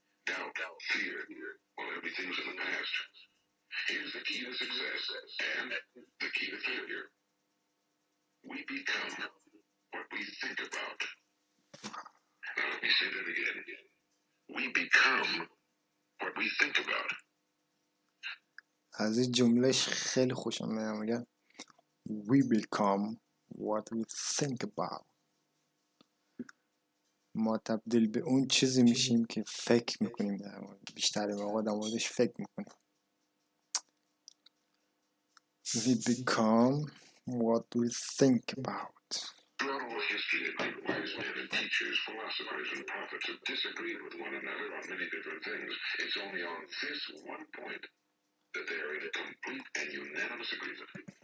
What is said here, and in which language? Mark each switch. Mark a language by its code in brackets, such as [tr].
[en] Doubt, fear, well, everything's in the past. Here's the key to success and the key to failure. We become what we think about. Now let me say that again. We become what we think about. [fa] از این جملهش خیلی خوشم میاد. میگن [en] we become what we think about. [fa] ما تبدیل به اون چیزی میشیم که فکر میکنیم در مورد. بیشتر موقع در موردش فکر میکنیم. [en] We become what we think about. Throughout all history, the great wise men and teachers, philosophers and prophets have disagreed with one another on many different things. It's only on this one point that they are in complete and unanimous agreement.